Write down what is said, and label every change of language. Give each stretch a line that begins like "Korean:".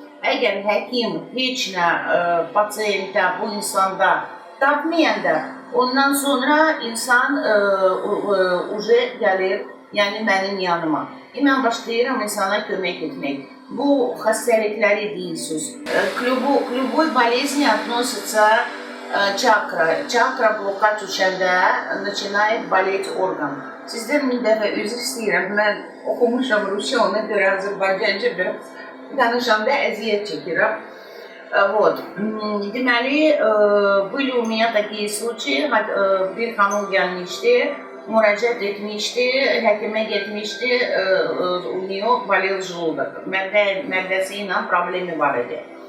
Azerbaijani: Əgər həkim heç nə pasiyentə, bu insanda tapmayanda, ondan sonra insan uje gəlir, yəni mənim yanıma. Mən başlayıram insana kömək etmək. Bu xəstəlikləri deyirsiniz.
Russian: К любой болезни относится çakra.
Azerbaijani: Çakra blokaj düşəndə
Russian: начинает болеть
Azerbaijani: orqan. Sizdən bir dəfə üzr istəyirəm. Mən oxumuşam Rusça, ona görə Azərbaycanca biraz danışanda əziyyət çəkirəm.
Russian: Вот.
Azerbaijani: Deməli,
Russian: были у меня такие случаи,
Azerbaijani: bir xanım gəlmişdi, müraciət etmişdi, həkimə getmişdi,
Russian: у нее болел желудок,
Azerbaijani: mədəsi ilə problemi var idi.